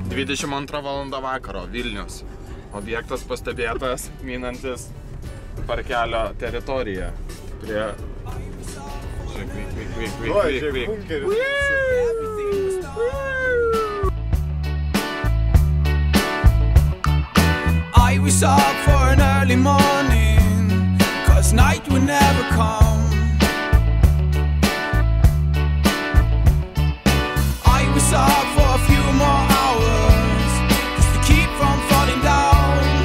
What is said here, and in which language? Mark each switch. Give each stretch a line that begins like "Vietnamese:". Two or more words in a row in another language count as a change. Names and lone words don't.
Lithuanian: 22 val. Vakaro, Vilnius. Objektas pastebėtas, minantis parkelio teritoriją. Prie... Vyk.
English: I was up for an early morning, 'cause night would never come. I was up for a few more hours, just to keep from falling down.